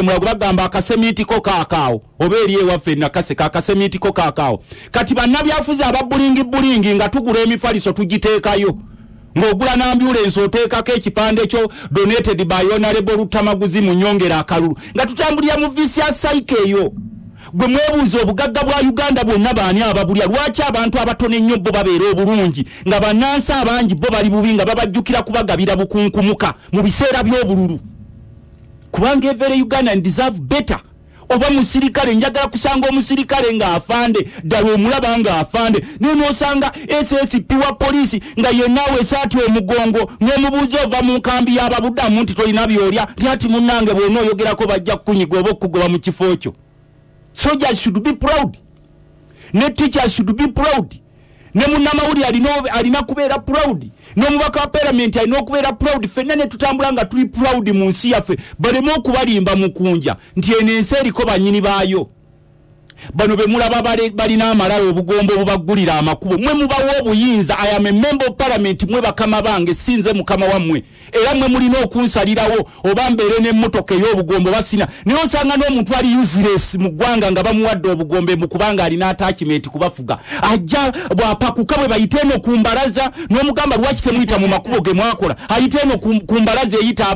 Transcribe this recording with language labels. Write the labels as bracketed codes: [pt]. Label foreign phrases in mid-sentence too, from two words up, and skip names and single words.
[lg] emulago bagamba akasemiitiko kaakaawo oba eri ewaffe nakaseka akasemiitiko kaakaawo kati bannabyafuzi ababbulingi nga tugula emifaliso tugiteekayo ng'ogula n'ambulensi oteekako ekipande kyo [en] donated by honorable [lg] Lutamaguzi mu nnyongera akalulu nga tutambulira mu [en] vicious cycle [lg] eyo gwe mwebuuza obugagga bwa Uganda bwonna baani ababulya lwaki abantu abatono ennyo bo babeera obulungi nga bannansi abangi bo bali bubi nga babajjukira kubagabira bukunkumuka mu biseera by'obululu kubanga [en] every Ugandan deserve better [lg] oba musirikale njagala kusanga omusirikale nga afande ddala omulaba nga afande n'osanga SSP wa polisi nga yennawe esaati omugongo n'omubuuza ova mu nkambi y'ababuddamu nti tolina byolya tyati munnange bw'ona oyogerako bajja kukunyiga oba okugoba mu kifo kyo. [en] Soldiers should be proud, ne teachers should be proud, [lg] ne munnamawulire alina kubeera proud, n'omubaka wa parliament alina okubeera proud. Ffenna ne tutambula nga tuli proud mu nsi yaffe baleme okubalimba mukunja nti eno ensi eriko bannyini baayo. bano be mulaba balina amalala obugombo bubagulira amakubo mwe mubawo obuyinza [en] I am a member of parliament [lg] mwe bakama bange sinze mukama wammwe era mwe mulina okunsalirawo oba mbeere n'emmotoka ey'obugombo basina naye osanga n'omuntu ali useless mu ggwanga nga bamuwadde obugombe mu kubanga alina attachment kubafuga ajja bwapakuka bwe bayite eno ku mbalaza n'omugamba lwaki temuyita mu makubo ge mwakola ayite eno ku mbalaza eyita